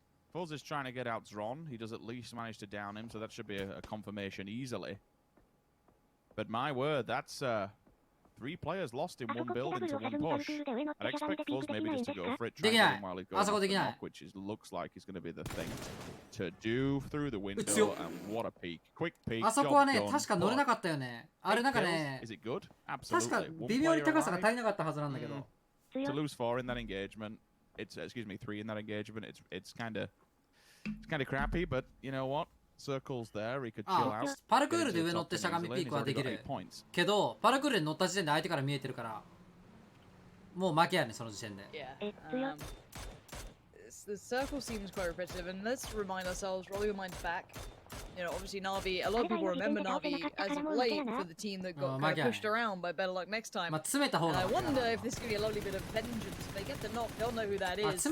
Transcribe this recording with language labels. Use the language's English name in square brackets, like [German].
[English] Fuzz is trying to get out Zron. He does at least manage to down him, so that should be a confirmation easily. But my word, that's 3 players lost in one build into one push. I'd expect Fuzz maybe just to go for it, try and get him while he goes off the knock, which looks like is going to be the thing to do through the window. And what a peak. Quick peak. [Japanese] あそこはね、確か乗れなかったよね。あれなんかね、 [English] Is it good? [Japanese] 確か [English] Absolutely. [Japanese] 微妙に高さが足りなかったはずなんだけど。 [English] To lose 4 in that engagement, it's 3 in that engagement. It's kind of crappy, but you know what? Circle's there. He could chill out. [Japanese] パルクールで上乗ってしゃがみピークはできる。けど、パルクールに乗った時点で相手から見えてるから、もう負けやね、その時点で。 [English] Yeah. The circle seems quite repetitive, and let's remind ourselves, roll your minds back. You know, obviously Na'Vi, a lot of people remember Na'Vi as of late for the team that got kind of pushed around by Better Luck Next Time. And I wonder if this could be a lovely bit of vengeance. If they get the knock, they'll know who that is.